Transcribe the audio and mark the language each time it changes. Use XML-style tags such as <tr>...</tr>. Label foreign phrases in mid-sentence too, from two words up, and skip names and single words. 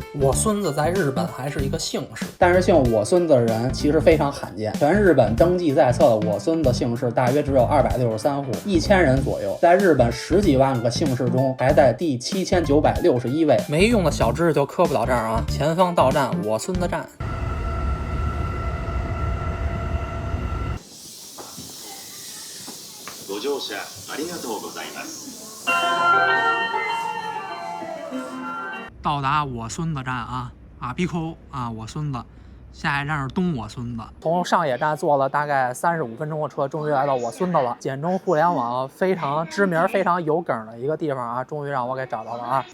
<zh>我孙子在日本还是一个姓氏，但是姓我孙子的人其实非常罕见，全日本登记在册的我孙子姓氏大约只有263户，1000人左右，在日本10几万个姓氏中排在第7961位。没用的小知识就磕不到这儿啊！前方到站我孙子站。</zh> <ja>ご乗車ありがとうございます。</ja> <zh>到达我孙子站啊，阿比抠啊，我孙子。下一站是东我孙子，从上野站坐了大概35分钟的车，终于来到我孙子了。简中互联网非常知名、非常有梗的一个地方啊，终于让我给找到了啊！</zh>